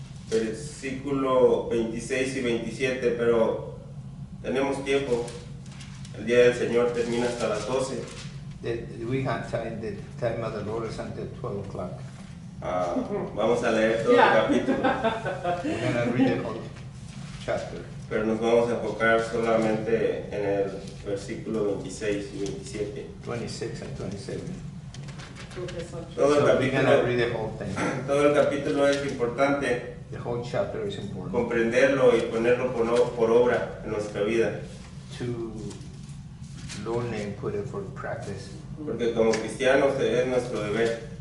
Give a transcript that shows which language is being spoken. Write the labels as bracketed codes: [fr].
[es] versículo 26 y 27, pero tenemos tiempo. El día del Señor termina hasta las 12. [en] we have time, the time of the Lord is until 12 o'clock. [es] Vamos a leer todo el capítulo, [en] We're gonna read the whole chapter. [es] pero nos vamos a enfocar solamente en el versículo 26 y 27. [en] 26 and 27. [es] Todo el [en] So we're gonna [es] capítulo, [en] read the whole thing. [es] todo el capítulo es importante [en] The whole chapter is important [es] comprenderlo y ponerlo por obra en nuestra vida, [en] to learn and put it for practice. [es] porque como cristianos es nuestro deber.